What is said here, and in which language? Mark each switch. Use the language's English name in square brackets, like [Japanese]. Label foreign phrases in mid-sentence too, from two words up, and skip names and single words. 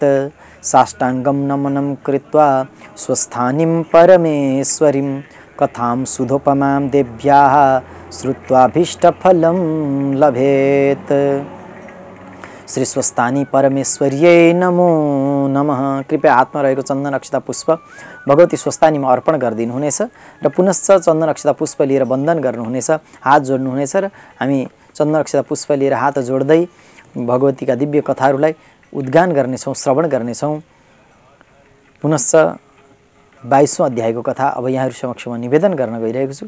[Sanskrit] साष्टाङ्गं नमनं कृत्वा स्वस्थानीं परमेश्वरीं कथां सुधोपमां देव्याः श्रुत्वाभीष्टफलं लभेत्। श्री स्वस्थानी परमेश्वर्यै नमो नमः। [Nepali] कृपया हातमा रहेको चन्दन अक्षता पुष्प भगवती स्वस्तानीमा अर्पण गरिदिनु हुनेछ र पुनश्च चन्दन अक्षता पुष्प लिएर वन्दन गर्नुहुनेछ, हात जोड्नुहुनेछ र हामी चन्दन अक्षता पुष्प लिएर हात जोड्दै भगवतीका दिव्य कथाहरूलाई उद्गान गर्नेछौँ, श्रवण गर्नेछौँ। पुनश्च 22औं अध्यायको कथा अब यहाँहरु समक्ष म निवेदन गर्न गइरहेको छु।